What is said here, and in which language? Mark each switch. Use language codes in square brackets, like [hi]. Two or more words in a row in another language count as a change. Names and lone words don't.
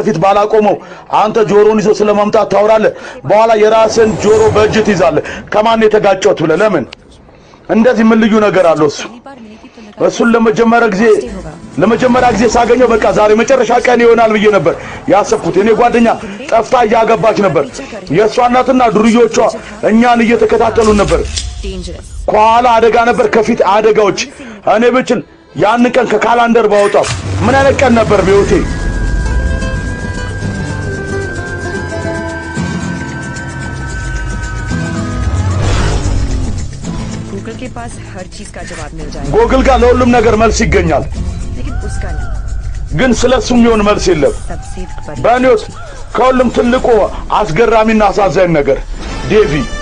[am] ለፊት ባላቆመው አንተ ጆሮን ይዞ ስለማምጣት ታወራለህ በኋላ የራስን ጆሮ በእጅት ይዛለህ ከማን የተጋጨሁት ብለህ ለምን እንደዚህ ምን ልዩ ነገር አለው እሱን ለመጀመሪያ ጊዜ ሳገኘው በቃ ዛሬ መጨረሻ ቀን ይሆናል ብዬ ነበር ያሰብኩት እኔ ጓደኛ ጠፍታ ያገባች ነበር የሷ እናትና ዱርዮቿ እኛን እየተከታተሉ ነበር ኳላ አደጋ ነበር ከፊት አደጋዎች እኔ ብቻን ያን ቀን ከካላንደር ባወጣው ምን አይነት ቀን ነበር በህይወቴ [hi] गूगल के पास हर चीज का जवाब मिल जाएगा [am] ጎግል ጋር ለሁሉም ነገር መልስ ይገኛል [hi] लेकिन उसका नहीं [am] ግን ስለሱም ይሆን መልስ የለም [hi] सबसे बड़ी [am] በእኔት ከሁሉም ትልቁ አስገራሚና አሳዛኝ ነገር ዴቪ